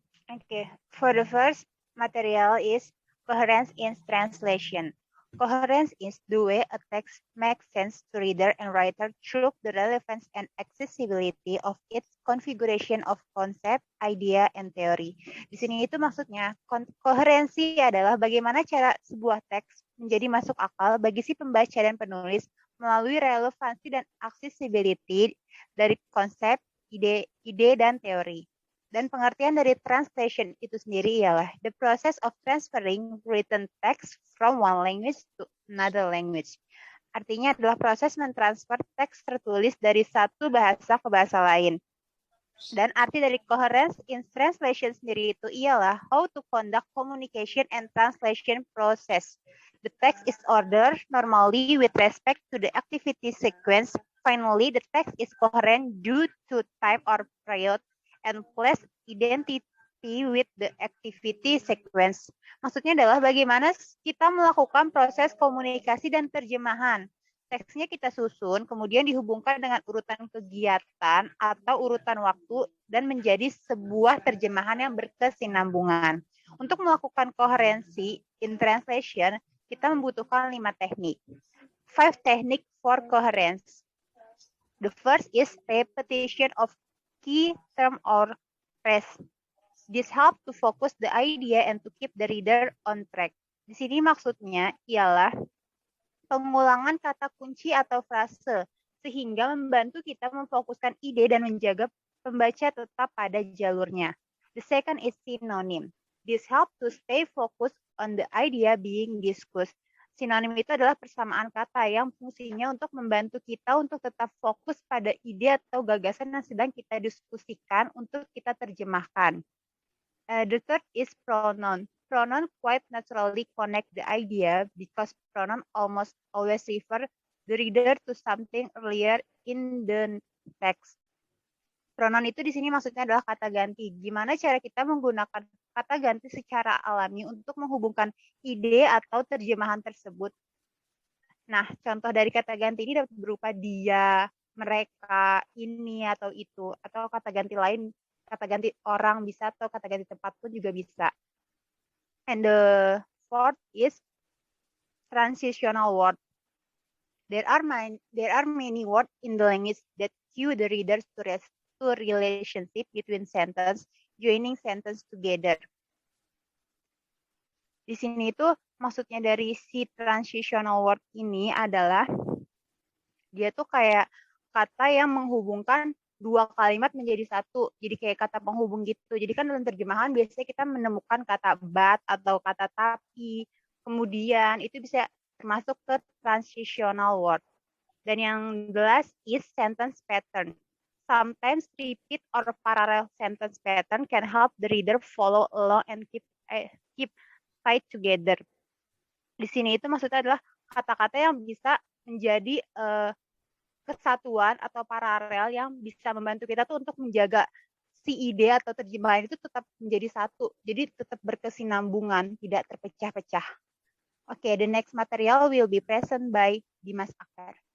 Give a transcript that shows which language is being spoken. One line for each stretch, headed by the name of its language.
English: Okay, for the first material is coherence in translation. Coherence is the way a text makes sense to reader and writer through the relevance and accessibility of its configuration of concept, idea, and theory.
Indonesian: Di sini itu maksudnya koherensi adalah bagaimana cara sebuah teks menjadi masuk akal bagi si pembaca dan penulis melalui relevansi dan accessibility dari konsep, ide, dan teori. Dan pengertian dari translation itu sendiri ialah
English: the process of transferring written text from one language to another language.
Indonesian: Artinya adalah proses mentransfer teks tertulis dari satu bahasa ke bahasa lain. Dan arti dari coherence in translation sendiri itu ialah
English: how to conduct communication and translation process. The text is ordered normally with respect to the activity sequence. Finally, the text is coherent due to time or period and place identity with the activity sequence.
Indonesian: Maksudnya adalah bagaimana kita melakukan proses komunikasi dan terjemahan. Teksnya kita susun, kemudian dihubungkan dengan urutan kegiatan atau urutan waktu dan menjadi sebuah terjemahan yang berkesinambungan. Untuk melakukan koherensi in translation, kita membutuhkan 5 teknik.
English: 5 techniques for coherence. The first is repetition of key term or phrase. This help to focus the idea and to keep the reader on track.
Indonesian: Di sini maksudnya ialah pengulangan kata kunci atau frase sehingga membantu kita memfokuskan ide dan menjaga pembaca tetap pada jalurnya.
English: The second is synonym. This help to stay focused on the idea being discussed.
Indonesian: Sinonim itu adalah persamaan kata yang fungsinya untuk membantu kita untuk tetap fokus pada ide atau gagasan yang sedang kita diskusikan untuk kita terjemahkan.
English: The third is pronoun. Pronoun quite naturally connect the idea because pronoun almost always refer the reader to something earlier in the text.
Indonesian: Pronoun itu di sini maksudnya adalah kata ganti. Gimana cara kita menggunakan kata ganti secara alami untuk menghubungkan ide atau terjemahan tersebut. Nah, contoh dari kata ganti ini dapat berupa dia, mereka, ini, atau itu. Atau kata ganti lain, kata ganti orang bisa, atau kata ganti tempat pun juga bisa.
English: And the fourth is transitional word. There are many words in the language that cue the readers to relationship between sentence, joining sentence together.
Indonesian: Di sini itu maksudnya dari si transitional word ini adalah dia tuh kayak kata yang menghubungkan dua kalimat menjadi satu. Jadi kayak kata penghubung gitu. Jadi kan dalam terjemahan biasanya kita menemukan kata but atau kata tapi. Kemudian itu bisa termasuk ke transitional word. Dan yang
English: the last is sentence pattern. Sometimes repeat or parallel sentence pattern can help the reader follow along and keep tied together.
Indonesian: Di sini itu maksudnya adalah kata-kata yang bisa menjadi kesatuan atau paralel yang bisa membantu kita tuh untuk menjaga si ide atau terjemahan itu tetap menjadi satu. Jadi tetap berkesinambungan, tidak terpecah-pecah.
English: Oke, the next material will be present by Dimas Akbar.